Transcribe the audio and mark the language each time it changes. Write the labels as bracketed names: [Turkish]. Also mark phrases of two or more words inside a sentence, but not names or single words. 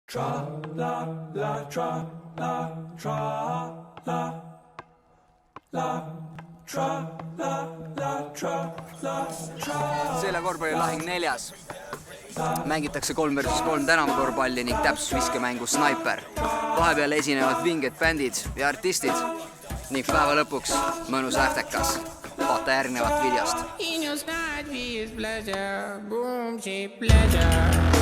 [Estonian] Tra la la tra la tra la la tra la la tra la tra. Selle korvpallilahing 4. Mängitakse 3 versus 3 tänavakorvpalli ning täpsusviskemängu Sniper. Vahepeal esinevad vinged bändid ja artistid ning päeva lõpuks mõnus äftekas. Vaata järgnevat videost. [English] In your side is pleasure, boom, cheap pleasure.